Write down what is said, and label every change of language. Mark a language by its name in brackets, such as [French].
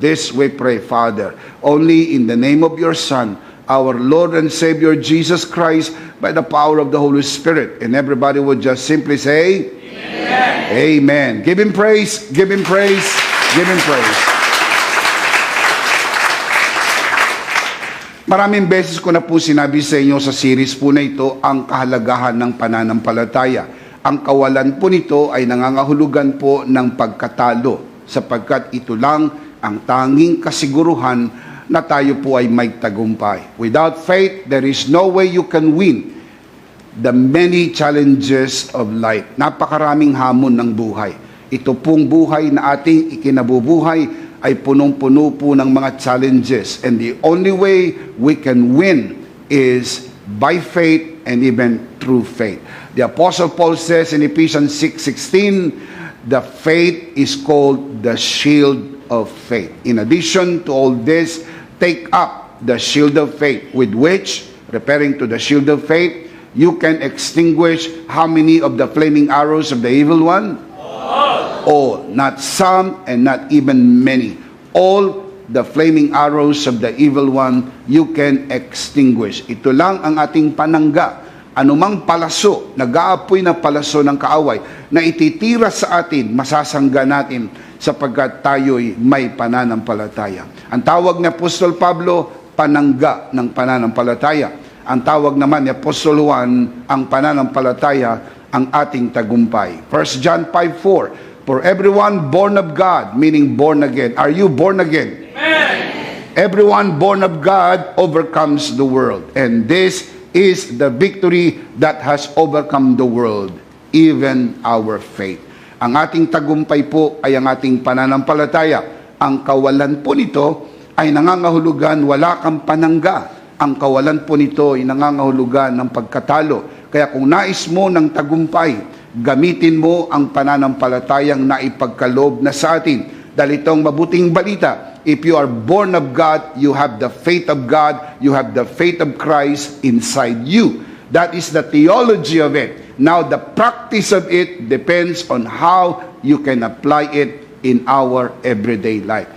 [English] This we pray, Father, only in the name of your Son, our Lord and Savior Jesus Christ, by the power of the Holy Spirit. And everybody would just simply say, Amen. Amen. Give him praise, give him praise, give him praise. [Filipino] Maraming beses ko na po sinabi sa inyo sa series po na ito ang kahalagahan ng pananampalataya. Ang kawalan po nito ay nangangahulugan po ng pagkatalo sapagkat ito lang ang tanging kasiguruhan na tayo po ay may tagumpay. [English] Without faith, there is no way you can win the many challenges of life. [Filipino] Napakaraming hamon ng buhay. Ito pong buhay na ating ikinabubuhay ay punong-puno po ng mga challenges. [English] And the only way we can win is by faith and even through faith. The Apostle Paul says in Ephesians 6:16, the faith is called the shield of faith. In addition to all this, take up the shield of faith with which, referring to the shield of faith, you can extinguish how many of the flaming arrows of the evil one? All, not some and not even many. All the flaming arrows of the evil one, you can extinguish. [Filipino] Ito lang ang ating panangga. Anumang palaso, nag-aapoy na palaso ng kaaway, na ititira sa atin, masasangga natin sapagkat tayo'y may pananampalataya. Ang tawag ni Apostol Pablo, panangga ng pananampalataya. Ang tawag naman ni Apostol Juan, ang pananampalataya, ang ating tagumpay. [English] 1 John 5:4, for everyone born of God, meaning born again. Are you born again? Amen. Everyone born of God overcomes the world. And this is the victory that has overcome the world, even our faith. [Filipino] Ang ating tagumpay po ay ang ating pananampalataya. Ang kawalan po nito ay nangangahulugan wala kang panangga. Ang kawalan po nito ay nangangahulugan ng pagkatalo. Kaya kung nais mo ng tagumpay, gamitin mo ang pananampalatayang naipagkaloob na sa atin. Dahil itong mabuting balita, [English] if you are born of God, you have the faith of God, you have the faith of Christ inside you. That is the theology of it. Now, the practice of it depends on how you can apply it in our everyday life.